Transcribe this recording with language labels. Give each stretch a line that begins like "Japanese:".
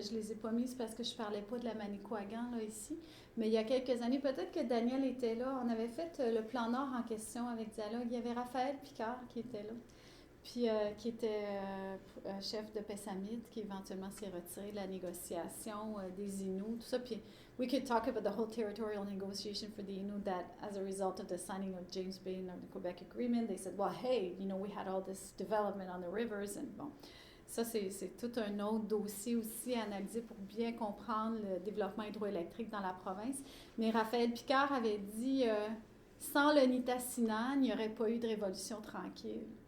French: Je les ai pas mises parce que je parlais pas de la Manicouagan là, ici. Mais il y a quelques années, peut-être que Daniel était là. On avait fait le plan Nord en question avec Dialogue. Il y avait Raphaël Picard qui était là, puis qui était chef de Pessamit, qui éventuellement s'est retiré de la négociation des Inuits, tout ça. Puis
English: we could talk about the whole territorial negotiation for the Inuit that as a result of the signing of James Bay and of the Quebec Agreement, they said, well, hey, you know, we had all this development on the rivers and
French: bon. ça, c'est tout un autre dossier aussi à analyser pour bien comprendre le développement hydroélectrique dans la province. Mais Raphaël Picard avait dit, sans le Nitassinan, il n'y aurait pas eu de révolution tranquille.